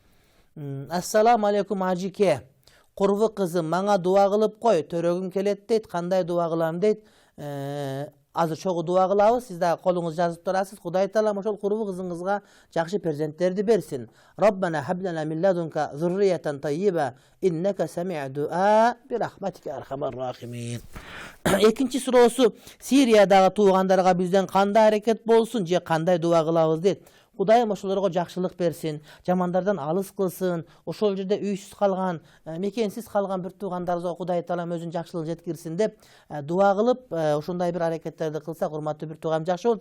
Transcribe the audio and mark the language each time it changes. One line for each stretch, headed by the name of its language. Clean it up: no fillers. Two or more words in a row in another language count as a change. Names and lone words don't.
Arabic: السلام عليكم
Kyrgyz: ажике. Курбу кызым, мага дуа кылып кой, төрөгүм келет дейт. Кандай дуа кылам дейт. Азыр чогуу дуа кылабыз, сиз да колуңуз жазып турасыз. Кудай таалам ошол курбу кызыңызга жакшы перзенттерди берсин.
Arabic: ربنا هب لنا من لدنك ذرية طيبة إنك سميع الدعاء برحمتك أرحم الراحمين.
Kyrgyz: Экинчи суроосу, Сириядагы туугандарга бизден кандай аракет болсун же кандай дуа кылабыз дейт. Кудайым ошолорго жакшылык берсин, жамандардан алыс кылсын, ошол жерде үйсүз калган, мекенсиз калган бир туугандарыбызга Кудай таалам өзүнүн жакшылыгын жеткирсин деп дуа кылып, ошондой бир аракеттерди кылсак, урматтуу бир туугам, жакшы болот.